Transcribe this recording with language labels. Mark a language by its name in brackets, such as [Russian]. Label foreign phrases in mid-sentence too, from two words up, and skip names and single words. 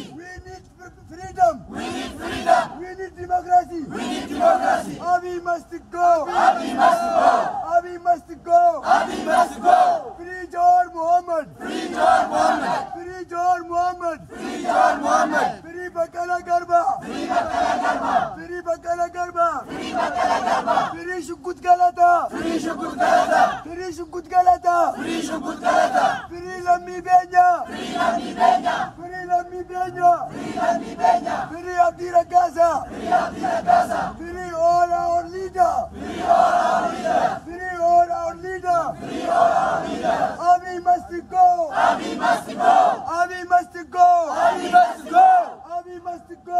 [English] We need freedom. We need freedom. We need democracy. We need democracy. Abiy must go. Abiy must go. Abiy must go. Abiy must go. Free John Muhammad. Free John Mohammed. Free John Muhammad. Free John Mohammed. Free Bakala Garba. Free Bakala Garba. Free Bakala Garba. Free Bakala Garba. Free Shukut Galata. Free Shukut Galata. Free Shukut Galata. Free Shukut Galata. Free Lammi Benya. Free Lammi Benya. Free Lammi Benya. Free Lammi Benya. Free Abdi Gaza. Free Abdi Gaza. Free all our leader. Free all our leaders. Free all our leader. Free all our leaders. Abiy must go. Abiy must go. Abiy must go. Abiy must go. Abiy must go.